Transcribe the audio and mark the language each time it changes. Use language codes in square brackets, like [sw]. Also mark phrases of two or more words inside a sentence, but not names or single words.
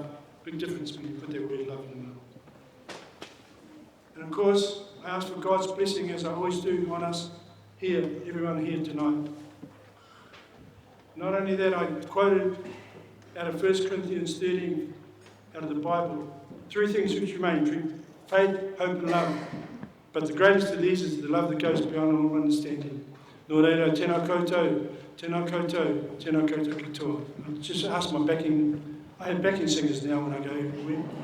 [en] Big difference when you put that word love in the middle. And of course, I ask for God's blessing, as I always do, on us here, everyone here tonight. Not only that, I quoted out of 1 Corinthians 13, out of the Bible, 3 things which remain: faith, hope and love. But the greatest of these is the love that goes beyond all understanding. [mi] Nō reira, tēnā koutou, tēnā koutou, tēnā koutou katoa. [en] I just ask my backing, I have backing singers now when I go everywhere.